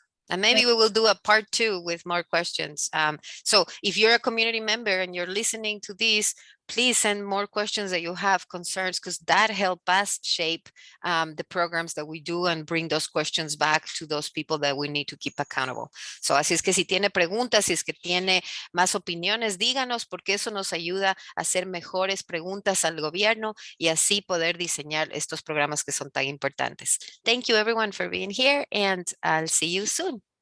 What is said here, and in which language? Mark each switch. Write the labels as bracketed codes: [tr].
[en] And maybe we will do a part 2 with more questions. So if you're a community member and you're listening to this, please send more questions that you have, concerns, because that helps us shape the programs that we do and bring those questions back to those people that we need to keep accountable. [es] So así es que si tiene preguntas, si es que tiene más opiniones, díganos, porque eso nos ayuda a hacer mejores preguntas al gobierno y así poder diseñar estos programas que son tan importantes. [en] Thank you everyone for being here, and I'll see you soon.